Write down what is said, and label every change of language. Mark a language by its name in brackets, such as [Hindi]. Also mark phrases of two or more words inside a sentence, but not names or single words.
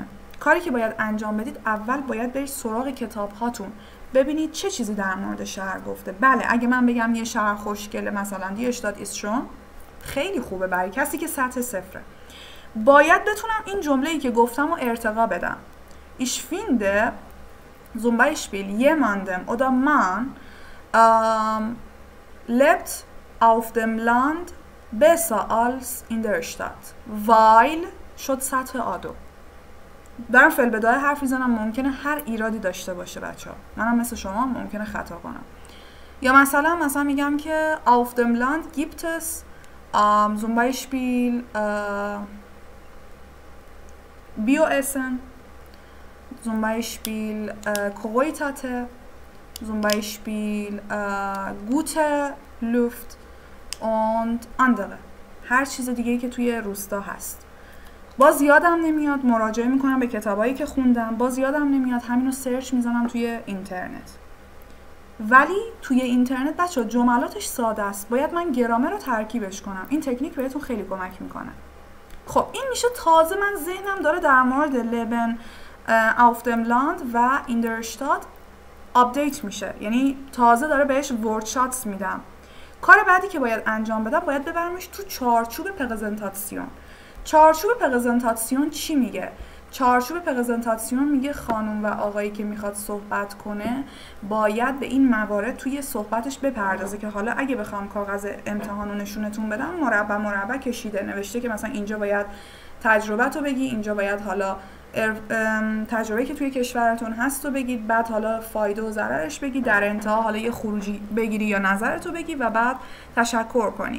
[Persian] کاری که باید انجام بدید، اول باید برید سراغ کتاب هاتون ببینید چه چیزی در مورد شهر گفته. بله اگه من بگم یه شهر خوشگله، مثلا [German] die Stadt ist schön, [Persian] خیلی خوبه برای کسی که سطح 0. باید بتونم این جمله‌ای که گفتم رو ارتقا بدم. [German] Ich finde zum Beispiel jemandem oder man lebt auf dem Land besser als in der Stadt weil [Persian] شد سطح آدو. دارم فعل بدایه حرف میزنم، ممکنه هر ایرادی داشته باشه بچه‌ها، منم مثل شما ممکنه خطا کنم. یا مثلا میگم که [German] auf dem Land gibt es zum Beispiel Bioessen, zum Beispiel Kräuter, zum Beispiel gute Luft und andere. [Persian] هر چیز دیگه‌ای که توی روستا هست. باز یادم نمیاد، مراجعه میکنم به کتابایی که خوندم، باز یادم نمیاد، همینو سرچ میزنم توی اینترنت. ولی توی اینترنت بچه‌ها جملاتش ساده است، باید من گرامر رو ترکیبش کنم. این تکنیک بهتون خیلی کمک میکنه. خب این میشه تازه من ذهنم داره در مورد لبن [German] auf dem Land [Persian] و [German] in der Stadt [Persian] آپدیت میشه، یعنی تازه داره بهش ورکشاتس میدم. کار بعدی که باید انجام بدم، باید ببرمش تو چارچوب پرزنتاسیون. چارچوب پرزنتاسیون چی میگه؟ چارچوب پرزنتاسیون میگه خانم و آقایی که میخواد صحبت کنه باید به این موارد توی صحبتش بپردازه که حالا اگه بخوام کاغذ امتحان رو نشونتون بدم، مربع کشیده نوشته که مثلا اینجا باید تجربه تو بگی، اینجا باید حالا تجربه که توی کشورتون هست رو بگید، بعد حالا فایده و ضررش بگی، در انتها حالا یه خروجی بگیری یا نظرتو بگی و بعد تشکر کنی.